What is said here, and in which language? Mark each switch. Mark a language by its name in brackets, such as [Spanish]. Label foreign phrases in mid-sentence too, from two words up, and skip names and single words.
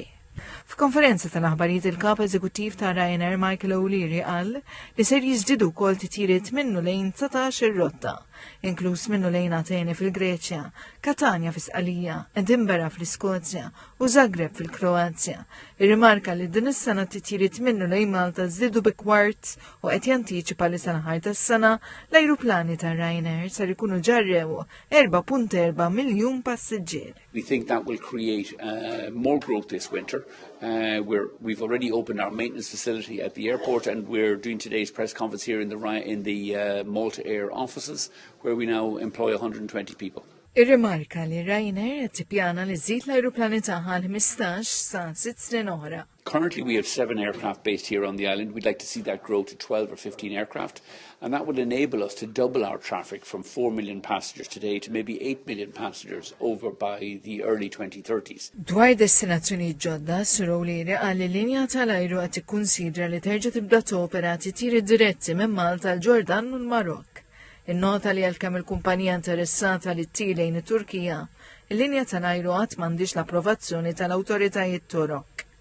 [Maltese] F'konferenza tal-aħbarijiet il-kap eżekuttiv ta' Ryanair Michael O'Leary qal li ser jiżdiedu wkoll titjiriet minnu lejn 19 ir-rotta, inkluż minnu lejn Atene fil-Greċja, Catania fis-Qalija, Edinburgh fl-Iskozja u Zagreb fil-Kroazja. Irrimarka li din is-sena titjiriet minnu lejn Malta żdiedu bi kwart u qed jantiċipa li sal-aħħar tas-sena l-ajruplani ta' Ryanair ser ikunu ġarrew 4.4 miljun passiġġier. [English] We think that will create more growth this winter. We've already opened our maintenance facility at the airport, and we're doing today's press conference here in the Malta Air offices, where we now employ 120 people. [Maltese] Irrimarka li Ryanair qed tippjana li żżid l-ajruplani tagħha l-15 sa 6 snin oħra. [English] Currently, we have 7 aircraft based here on the island. We'd like to see that grow to 12 or 15 aircraft, and that will enable us to double our traffic from 4 million passengers today to maybe 8 million passengers over by the early 2030s. [Maltese] Dwar destinazzjoni ġodda, Sur O'Leary qal li l-linja tal-ajru qed tikkunsidra li terġa' tibda topera titjiri diretti minn Malta l-Ġordan u l-Marokk. Innota li għalkemm il-kumpanija interessata li lejn it-Turkija, il-linja tal-ajru qatt m'għandix l-approvazzjoni tal-awtoritajiet Torok.